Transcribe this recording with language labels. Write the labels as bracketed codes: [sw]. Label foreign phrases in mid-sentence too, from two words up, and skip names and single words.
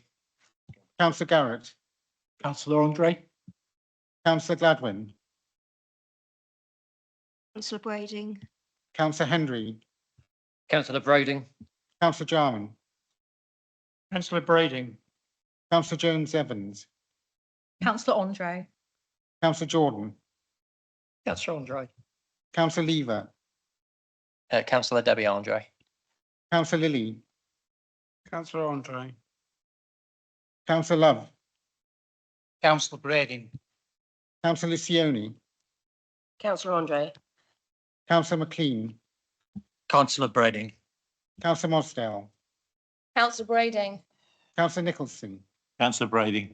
[en] Councillor Garrett, Councillor Andre. Councillor Gladwin, Councillor Brading. Councillor Henry, Councillor Brading. Councillor Jarman, Councillor Brading. Councillor Jones Evans, Councillor Andre. Councillor Jordan, Councillor Andre. Councillor Lever, Councillor Debbie Andre. Councillor Lilly, Councillor Andre. Councillor Love, Councillor Brading. Councillor Lucioni, Councillor Andre. Councillor McLean, Councillor Brading. Councillor Mosdale, Councillor Brading. Councillor Nicholson, Councillor Brady.